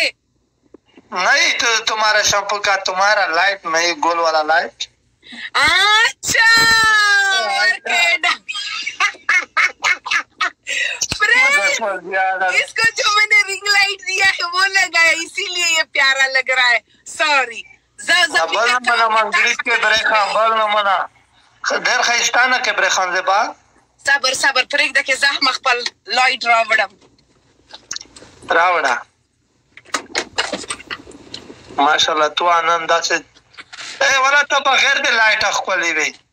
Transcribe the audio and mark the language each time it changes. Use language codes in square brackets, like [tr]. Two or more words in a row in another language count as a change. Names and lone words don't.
[ur] نہیں، تو تمہارا شیمپو کا تمہارا لائٹ نہیں، گول والا لائٹ. اچھا اس کو جو میں نے رنگ لائٹ دیا ہے وہ لگایا، اسی لیے یہ پیارا لگ رہا ہے. [ps] सॉरी صبر صبر پرېږده کې زه خپل لایټ راوړه. ماشاءالله تو آنند داسې ولا ته بغیر د لایټ ښکلې وې.